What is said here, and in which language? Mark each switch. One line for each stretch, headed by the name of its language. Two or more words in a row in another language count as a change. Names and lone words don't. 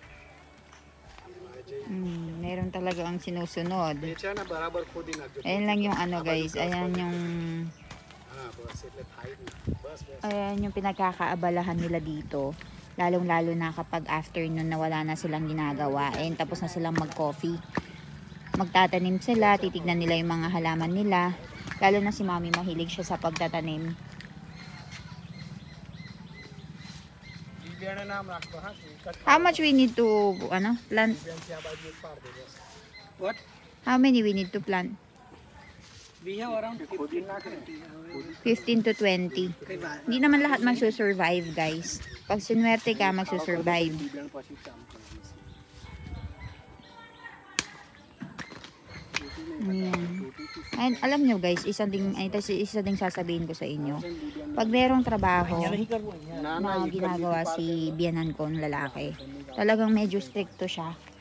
Filipino: Meron talaga ang sinusunod.
Gujarati: એ છે ને બરાબર ખોદી નાખજો
Filipino: Ayan lang yung guys, ayan yung
Gujarati: બસ એટલે થાય ને બસ
Filipino: ayan yung pinagkakaabalahan nila dito. Lalong-lalo na kapag afternoon na wala na silang ginagawa. Ayun, tapos na silang mag-coffee. Magtatanim sila, titignan nila yung mga halaman nila. Lalo na si Mami, mahilig siya sa pagtatanim.
English: How much we need to plant? What? How many we need to plant? We have around 15 to 20.
Filipino: Hindi naman lahat magsusurvive, guys. Pag sinwerte ka, magsusurvive. Ayan. And alam nyo guys, isa ding sasabihin ko sa inyo. Pag merong trabaho na ginagawa si biyanan kong lalaki, talagang medyo stricto siya.